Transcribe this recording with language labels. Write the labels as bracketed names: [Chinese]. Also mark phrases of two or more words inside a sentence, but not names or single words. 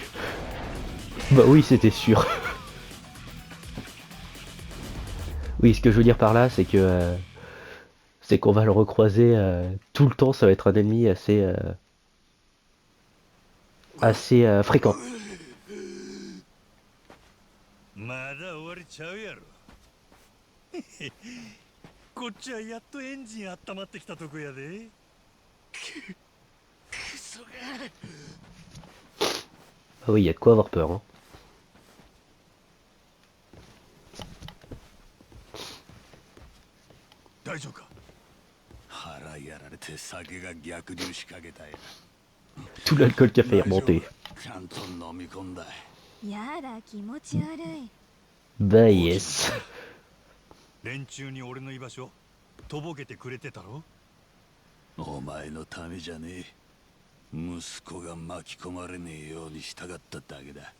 [French] Bah oui, c'était sûr. Oui, ce que je veux dire par là, c'est qu'on va le recroiser tout le temps. Ça va être un ennemi assez fréquent. [Japanese] まだ終わりちゃうやろ。こっちはやっとエンジン温まってきたとこやで。くそが。 [French] Ah oui, il y a de quoi avoir peur. Hein. [Japanese] 大丈夫か。腹やられて酒が逆流しかけたよ。 [French] Tout l'alcool qui a fait remonter. [Japanese] ちゃんと飲み込んだ。やだ気持ち悪い。 [French] Bah yes. [Japanese] 連中に俺の居場所とぼけてくれてたろ。お前のためじゃねえ。息子が巻き込まれねえようにしたかっただけだ。